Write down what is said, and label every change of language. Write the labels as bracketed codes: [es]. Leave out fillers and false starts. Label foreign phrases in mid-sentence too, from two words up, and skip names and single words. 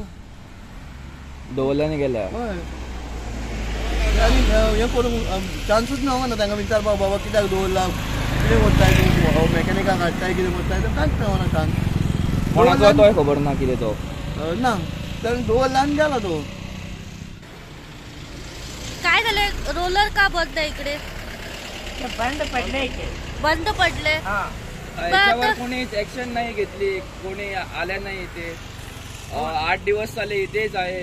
[kok] दवरल्यानी गेल्या. हय आनी हें करूंक चान्सूच मेळना तांकां विचारपाक बाबा कित्याक दवरला कितें करताय तूं मॅकॅनिकाक हाडटाय कितें करताय कांयच मेळना चान्स. कोणाचो तोय खबर ना कितें तो ना तर दवरला आनी गेला तो. [mr] काय झालंय, रोलर का बंद आहे इकडे? बंद पडले. याच्यावर कोणीच ऍक्शन नाही घेतली, कोणी आल्या नाही इथे. 8 दिवस झाले इथेच आहे.